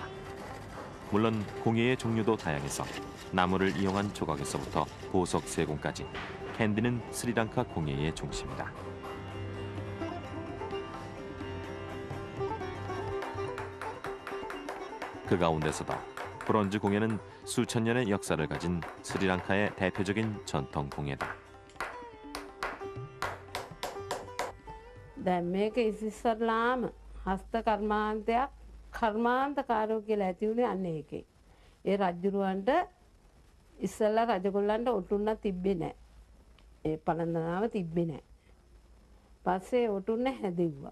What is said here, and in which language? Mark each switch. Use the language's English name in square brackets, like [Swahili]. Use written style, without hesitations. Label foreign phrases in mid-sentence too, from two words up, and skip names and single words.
[Korean] 물론 공예의 종류도 다양해서 나무를 이용한 조각에서부터 보석 세공까지 캔디는 스리랑카 공예의 중심이다. 그 가운데서도 브론즈 공예는 수천 년의 역사를 가진 스리랑카의 대표적인 전통 공예다. [Sinhala] දැන් මේක ඉස්සෙල්ලාම හස්ත කර්මාන්තයක් කර්මාන්තකාරයෝ කියලා ඇති උනේ අන්න ඒකේ. ඒ රජුරවන්ට ඉස්සෙල්ලා රජගොල්ලන්ට ඔටුන්න තිබ්බේ නැහැ. ඒ පළඳනාව තිබ්බේ නැහැ. පස්සේ ඔටුන්න හැදෙව්වා.